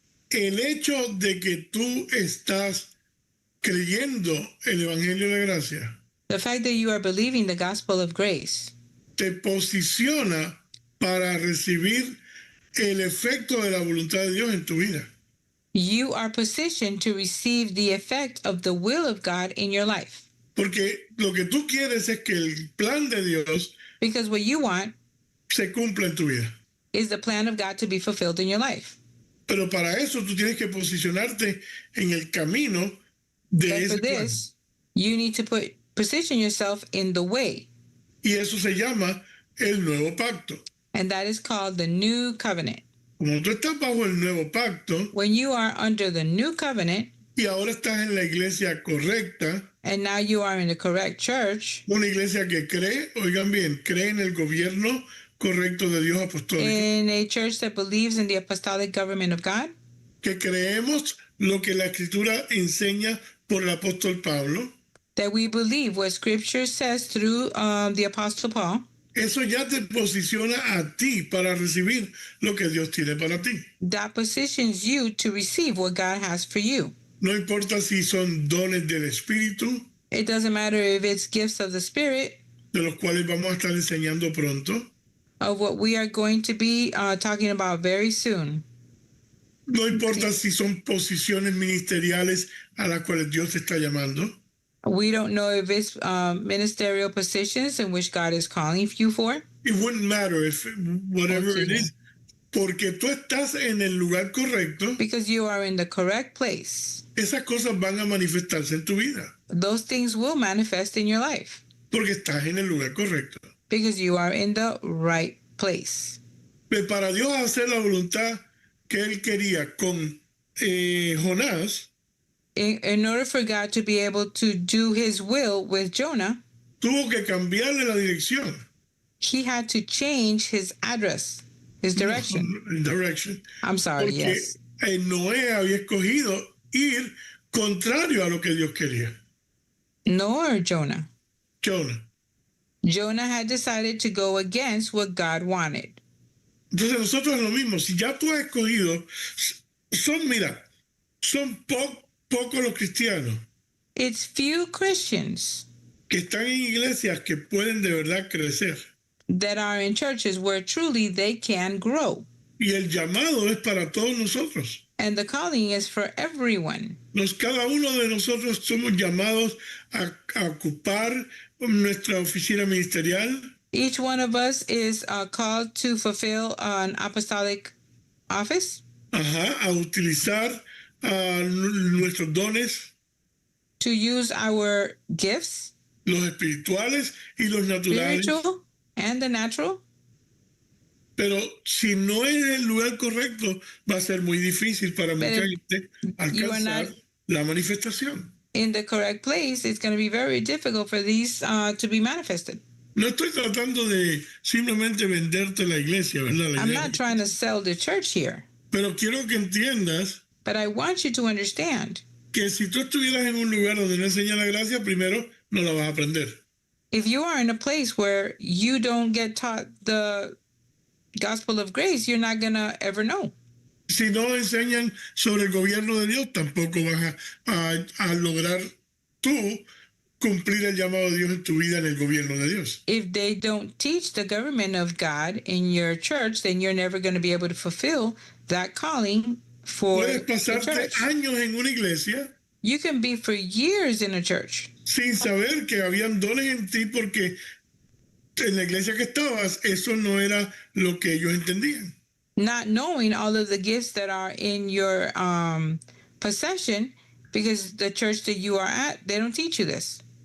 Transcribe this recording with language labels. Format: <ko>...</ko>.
<es>El hecho de que tú estás creyendo el Evangelio de la Gracia</es> <en>The fact that you are believing the gospel of grace</en> <es>te posiciona para recibir el efecto de la voluntad de Dios en tu vida.</es> <en>you are positioned to receive the effect of the will of God in your life.</en> <es>Porque lo que tú quieres es que el plan de Dios</es> <en>Because what you want</en> <es>se cumpla en tu vida.</es> <en>is the plan of God to be fulfilled in your life.</en> <es>Pero para eso tú tienes que posicionarte en el camino de</es> <en>But</en> <es>ese</es> <en>for</en> <es>plan.</es> <en>this, you need to position yourself in the way,</en> <es>Y eso se llama el nuevo pacto.</es> <en>and that is called the new covenant.</en> <es>Como tú estás bajo el nuevo pacto</es> <en>When you are under the new covenant,</en> <es>y ahora estás en la iglesia correcta,</es> <en>and now you are in the correct church,</en> <es>una iglesia que cree, oigan bien, cree en el gobierno correcto de Dios apostólico,</es> <en>in a church that believes in the apostolic government of God,</en> <es>que creemos lo que la escritura enseña por el apóstol Pablo,</es> <en>that we believe what Scripture says through the Apostle Paul,</en> <es>eso ya te posiciona a ti para recibir lo que Dios tiene para ti.</es> <en>That positions you to receive what God has for you.</en> <es>No importa si son dones del Espíritu,</es> <en>It doesn't matter if it's gifts of the Spirit,</en> <es>de los cuales vamos a estar enseñando pronto.</es> <en>of what we are going to be talking about very soon.</en> <es>No importa si son posiciones ministeriales a las cuales Dios te está llamando.</es> <en>We don't know if it's ministerial positions in which God is calling you for. It wouldn't matter if whatever it is,</en> <es>porque tú estás en el lugar correcto,</es> <en>Because you are in the correct place.</en> <es>esas cosas van a manifestarse en tu vida,</es> <en>Those things will manifest in your life</en> <es>porque estás en el lugar correcto.</es> <en>because you are in the right place.</en> <es>Pero para Dios hacer la voluntad que Él quería con Jonás,</es> <en>In order for God to be able to do his will with Jonah,</en> <es>tuvo que cambiarle la dirección.</es> <en>he had to change his address, his direction. Direction. I'm sorry,</en> <es>Porque</es> <en>yes.</en> <es>Noé había escogido ir contrario a lo que Dios quería.</es> <en>Nor Jonah. Jonah. Jonah had decided to go against what God wanted.</en> <es>Entonces nosotros es lo mismo. Si ya tú has escogido, son pocos los cristianos</es> <en>It's few Christians</en> <es>que están en iglesias que pueden de verdad crecer.</es> <en>that are in churches where truly they can grow.</en> <es>Y el llamado es para todos nosotros.</es> <en>And the calling is for everyone.</en> <es>Cada uno de nosotros somos llamados a ocupar nuestra oficina ministerial,</es> <en>Each one of us is called to fulfill an apostolic office,</en> <es>a utilizar nuestros dones,</es> <en>to use our gifts,</en> <es>los espirituales y los naturales.</es> <en>spiritual and the natural.</en> <es>Pero si no es el lugar correcto, va a ser muy difícil para mucha gente</es> <en>you are</en> <es>alcanzar</es> <en>not-</en> <es>la manifestación.</es> <en>In the correct place, it's going to be very difficult for these to be manifested.</en> <es>No estoy tratando de simplemente venderte la iglesia, ¿verdad? La</es> <en>I'm</en> <es>idea.</es> <en>not trying to sell the church here,</en> <es>Pero quiero que entiendas</es> <en>but I want you to understand</en> <es>que si tú estuvieras en un lugar donde no enseña la gracia, primero no la vas a aprender.</es> <en>if you are in a place where you don't get taught the gospel of grace, you're not going to ever know.</en> <es>Si no enseñan sobre el gobierno de Dios, tampoco vas a lograr tú cumplir el llamado de Dios en tu vida en el gobierno de Dios.</es> <en>If they don't teach the government of God in your church, then you're never going to be able to fulfill that calling for</en> <es>Puedes</es> <en>the</en> <es>pasarte</es> <en>church.</en> <es>años en una iglesia</es> <en>You can be for years in a church</en> <es>sin saber que habían dones en ti porque en la iglesia que estabas eso no era lo que ellos entendían.</es> <en>not knowing all of the gifts that are in your possession, because the church that you are at, they don't teach you this.</en>